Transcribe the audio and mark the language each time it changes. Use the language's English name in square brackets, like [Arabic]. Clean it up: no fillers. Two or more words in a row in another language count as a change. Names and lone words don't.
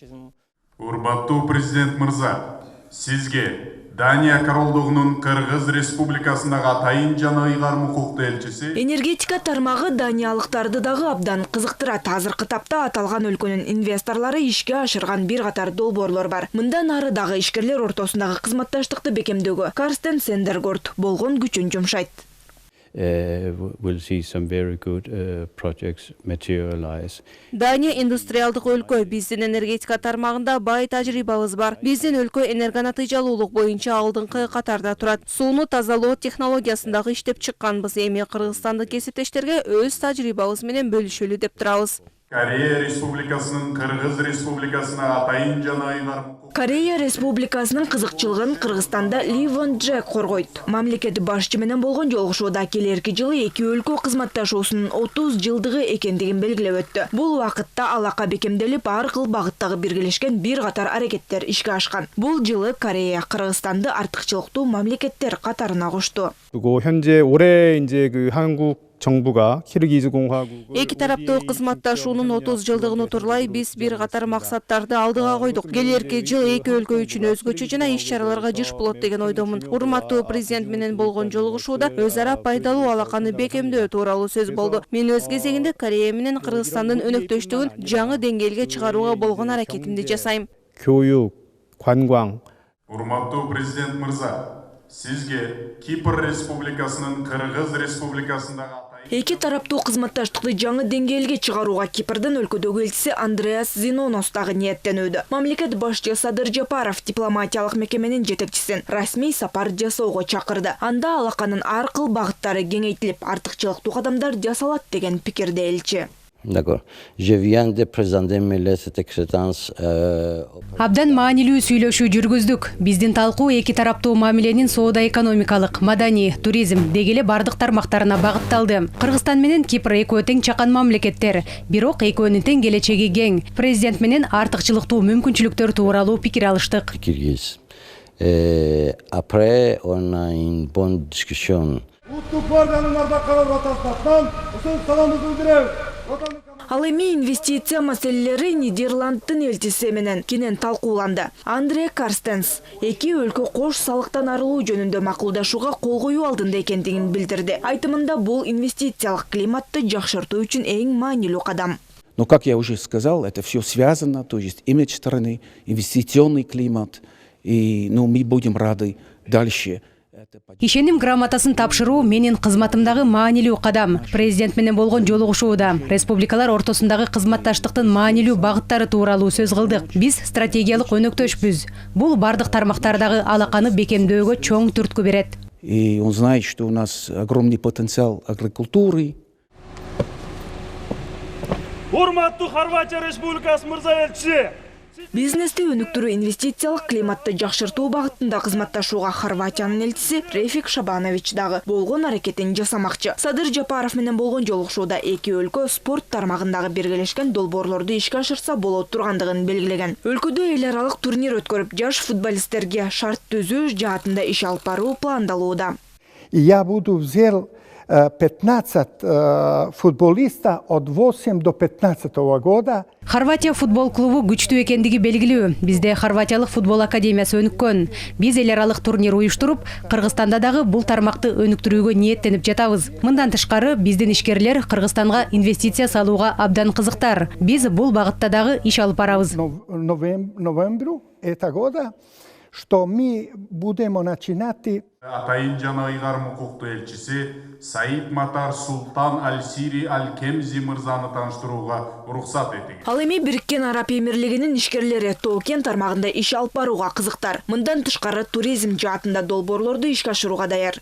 [Kyrgyz] Урматтуу президент мырза, сизге Дания королдугунун Кыргыз Республикасындагы атайын жана ыйгарым укуктуу элчиси. Энергетика тармагы даниялыктарды дагы абдан кызыктырат. Азыркы тапта аталган өлкөнүн инвесторлору ишке ашырган бир катар долбоорлор бар. Мындан ары дагы ишкерлер ортосундагы кызматташтыкты бекемдөөгө Карстен Сендергорд болгон күчүн жумшайт. [English] We'll see some very good projects materialize. [Kyrgyz] Дания индустриалдык өлкө, биздин энергетика тармагында бай тажрыйбабыз бар. Биздин өлкө энергонатыйжалуулук боюнча алдыңкы катарда турат. Сууну тазалоо технологиясындагы иштеп чыкканбыз. Эми кыргызстандык кесиптештерге өз тажрыйбабыз менен бөлүшөлү деп турабыз. Корея Республикасынын Кыргыз Республикасына атайын жана ыйгарым. Корея Республикасынын кызыкчылыгын Кыргызстанда Ли Вон Джек коргойт. Мамлекет башчы менен болгон жолугушууда келерки жылы эки өлкө кызматташуусунун 30 жылдыгы экендигин белгилеп өттү. Бул убакытта алака бекемделип, ар кыл багыттагы биргелешкен бир катар аракеттер ишке ашкан. Бул жылы Корея Кыргызстанды артыкчылыктуу мамлекеттер катарына кошту. [Korean] 그리고 현재 올해 이제 그 한국 정부가 키르기즈 공화국 [Kyrgyz] Эки тараптуу кызматташуунун 30 жылдыгын утурлай биз бир катар максаттарды алдыга койдук. Келерки жыл эки өлкө үчүн өзгөчө жана иш-чараларга жыш болот деген ойдомун. Урматтуу президент менен болгон жолугушууда өз ара пайдалуу алаканы бекемдөө тууралуу сөз болду. Мен өз кезегинде Корея менен Кыргызстандын өнөктөштүгүн жаңы деңгээлге чыгарууга болгон аракетимди жасайм. [Korean] 교육, 관광. [Kyrgyz] Урматтуу президент мырза, сизге Кипр Республикасынын Кыргыз Республикасындагы Эки тараптуу кызматташтыкты жаңы деңгээлге чыгарууга Кипрдин өлкөдөгү элчиси Андреас Зинонос дагы ниеттенүүдө. Мамлекет башчы Садыр Жапаров дипломатиялык мекеменин жетекчисин расмий сапар жасоого чакырды. Анда алаканын ар кыл багыттары кеңейтилип, артыкчылыктуу кадамдар жасалат деген пикирде элчи. [French] D'accord. Je viens de présenter cette excellence. [Kyrgyz] Абдан маанилүү сүйлөшүү жүргүздүк. Биздин талкуу эки тараптуу мамиленин соода экономикалык, маданий, туризм дегеле бардык тармактарына багытталды. Кыргызстан менен Кипр экөө тең чакан мамлекеттер, бирок экөөнүн тең келечеги кең. Президент менен артыкчылыктуу мүмкүнчүлүктөр тууралуу пикир алыштык. [French] Après, on a une bonne discussion. [Kyrgyz] Ал эми инвестиция маселелери Нидерландтын элчиси менен кенен талкууланды. Андре Карстенс эки өлкө кош салыктан арылуу жөнүндө макулдашууга кол коюу алдында экендигин билдирди. Айтымында бул инвестициялык климатты жакшыртуу үчүн эң маанилүү кадам. [Russian] Но, как я уже сказал, это все связано, то есть имидж страны, инвестиционный климат, и мы будем рады дальше [Kyrgyz] Ишеним грамотасын тапшыруу менин кызматымдагы маанилүү кадам. Президент менен болгон жолугушууда республикалар ортосундагы кызматташтыктын маанилүү багыттары тууралуу сөз кылдык. Биз стратегиялык өнөктөшпүз. Бул бардык тармактардагы алаканы бекемдөөгө чоң түрткү берет. [Russian] И он знает, что у нас огромный потенциал агрокультуры. [Kyrgyz] Урматтуу Хорватия Республикасы мырза элчиси. Бизнести өнүктүрүү, инвестициялык климатты жакшыртуу багытында кызматташууга Хорватиянын элчиси Рефик Шабанович дагы болгон аракетин жасамакчы. Садыр Жапаров менен болгон жолугушууда эки өлкө спорт тармагындагы биргелешкен долбоорлорду ишке ашырса болот тургандыгын белгилеген. Өлкөдө эл аралык турнир өткөрүп, жаш футболисттерге шарт түзүү жаатында иш алып баруу пландалууда. [Russian] Я буду взял 15 футболиста от 8 до 15 года. [Kyrgyz] Хорватия футбол клубу күчтүү экендиги белгилүү. Бизде Хорватиялык футбол академиясы өнүккөн. Биз эл аралык турнир уюштуруп, Кыргызстанда дагы бул тармакты өнүктүрүүгө ниеттенип жатабыз. Мындан тышкары биздин ишкерлер Кыргызстанга инвестиция салууга абдан кызыктар. Биз бул багытта дагы иш алып барабыз. [Russian] Ноембру этого года, что мы будем начинать. [Kyrgyz] Атайын жана ыйгар укуктуу элчиси Саид Матар Султан Аль-Сири Аль-Кемзи мырзаны тааныштырууга уруксат этиңиз. Ал эми Бириккен Араб Эмирлигинин ишкерлери Тоо-Кен тармагында иш алып барууга кызыктар. Мындан тышкары туризм жаатында долбоорлорду ишке ашырууга даяр.